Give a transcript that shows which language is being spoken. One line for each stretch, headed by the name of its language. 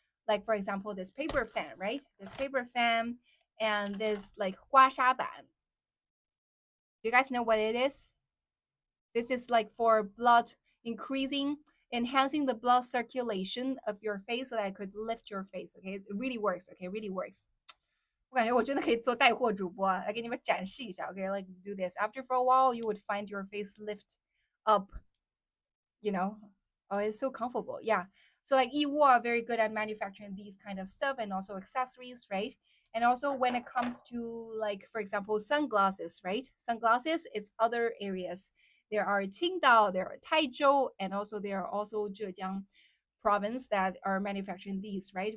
English: Like for example, this paper fan, right? This paper fan and this like huasha ban. Do you guys know what it is? This is like for blood increasing, enhancing the blood circulation of your face so that I could lift your face. Okay, it really works. Okay, really works.
Chinese: 我感觉我真的可以做带货主播啊，来给你们展示一下。
English: Okay, like do this. After for a while, you would find your face lift up. You know, oh, it's so comfortable. Yeah. So like Yiwu are very good at manufacturing these kind of stuff and also accessories, right? And also when it comes to like, for example, sunglasses, right? Sunglasses is other areas. There are Qingdao, there are Taizhou, and also there are also Zhejiang province that are manufacturing these, right?